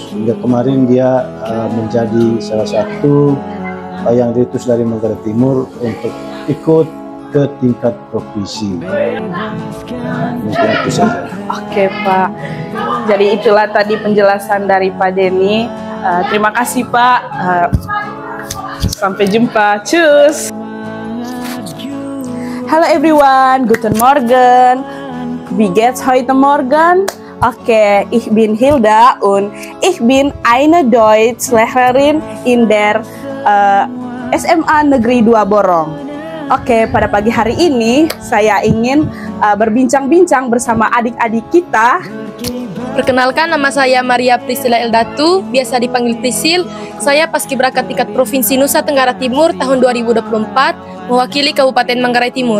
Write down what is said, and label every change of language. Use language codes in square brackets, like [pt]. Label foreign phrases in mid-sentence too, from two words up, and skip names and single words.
[id] Hingga kemarin dia menjadi salah satu yang diutus dari Manggarai Timur untuk ikut ke tingkat provinsi. Mungkin itu saja. Oke Pak, jadi itulah tadi penjelasan dari Pak Denny. Terima kasih Pak. Sampai jumpa. Cus. [en] Halo everyone, [de] guten Morgen. Wie geht's heute Morgen? Okay, ich bin Hilda und ich bin eine Deutschlehrerin in der SMA Negeri 2 Borong. [id] Oke, pada pagi hari ini saya ingin berbincang-bincang bersama adik-adik kita. Perkenalkan, nama saya Maria Priscilla Eldatu, biasa dipanggil Prisil. Saya Paskibraka tingkat Provinsi Nusa Tenggara Timur tahun 2024, mewakili Kabupaten Manggarai Timur.